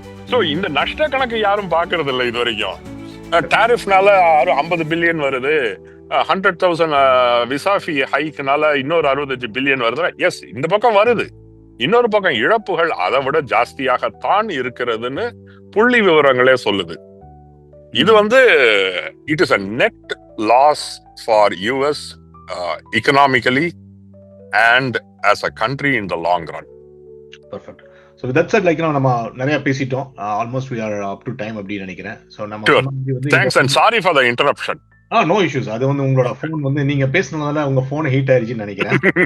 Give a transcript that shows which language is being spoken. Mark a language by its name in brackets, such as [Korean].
[Tamil] So இந்த நஷ்ட கணக்கு யாரும் பாக்குறது இல்லை இது வரைக்கும். டாரிஃப்னால 50 பில்லியன் வருது, 100,000 விசா ஃபீ ஹைக்னால இன்னொரு 65 பில்லியன் வருது. எஸ், இந்த பக்கம் வருது. இன்னொரு பக்கம் இழப்புகள் அதை விட ஜாஸ்தியாகத்தான் இருக்கிறதுன்னு புள்ளி விவரங்களே சொல்லுது. இது வந்து [English] It is a net loss for US economically and as a country in the long run. Perfect. So with that said, like [Tamil] நம்ம நிறைய பேசிட்டோம். [English] Almost we are up to time [Tamil] அப்படி நினைக்கிறேன். So நம்ம [English] thanks and sorry for the interruption. No issues. [Tamil] அது வந்து உங்களோட phone வந்து நீங்க பேசினதால உங்க போன் ஹீட் ஆயிருச்சுன்னு நினைக்கிறேன்.